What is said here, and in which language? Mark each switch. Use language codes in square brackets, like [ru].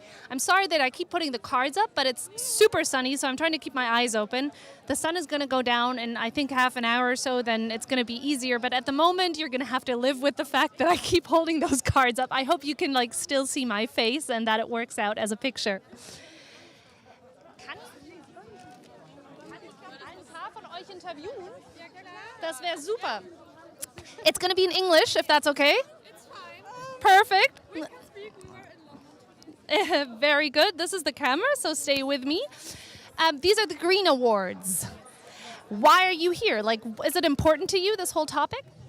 [en] I'm sorry that I keep putting the cards up, but it's super sunny, so I'm trying to keep my eyes open. The sun is going to go down in, I think, half an hour or so, then it's going to be easier. But at the moment, you're going to have to live with the fact that I keep holding those cards up. I hope you can still see my face and that it works out as a picture. [de] Kann ich ein paar von euch interviewen? Das wäre super. [en] It's going to be in English, if that's okay. It's fine. Perfect. We can speak more. Very good. This is the camera, so stay with me. These are the Green Awards. Why are you here? Like, is it important to you, this whole topic?